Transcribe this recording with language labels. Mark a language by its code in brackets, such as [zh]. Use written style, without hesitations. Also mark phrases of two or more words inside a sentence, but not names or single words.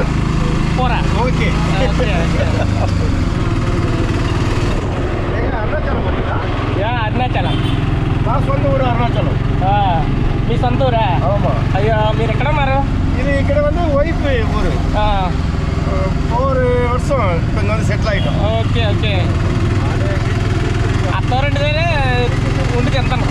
[te] పోరా. ఓకే. అరుణాచలం మా సొంత ఊరు అరుణాచలం. మీ సొంత ఊరా? అయ్యో, మీరు ఎక్కడ ఉన్నారు? ఇది ఇక్కడ வந்து వైఫ్ ఊరు. [ta] 4 வருஷம் இப்போ இங்கே வந்து செட்டில் ஆகிட்டோம். [te] ఓకే ఓకే. అత్తవారింటి దగ్గరే ఉండి తింటాను.